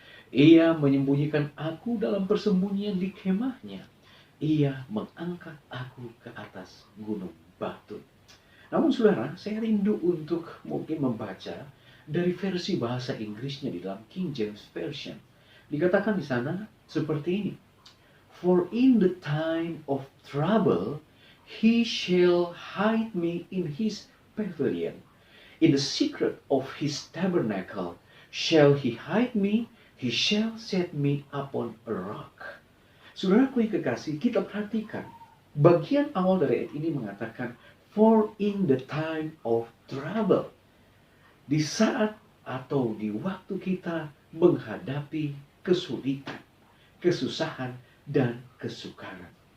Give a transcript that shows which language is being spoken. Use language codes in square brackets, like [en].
[id] Ia menyembunyikan aku dalam persembunyian di kemahnya. Ia mengangkat aku ke atas gunung batu. Namun saudara, saya rindu untuk mungkin membaca dari versi bahasa Inggrisnya di dalam King James Version. Dikatakan di sana seperti ini. [en] For in the time of trouble, he shall hide me in his pavilion. In the secret of his tabernacle shall he hide me, he shall set me upon a rock. [id] Saudaraku yang kekasih, kita perhatikan bagian awal dari ayat ini mengatakan [en] for in the time of trouble. [id] Di saat atau di waktu kita menghadapi kesulitan, kesusahan, dan kesukaran.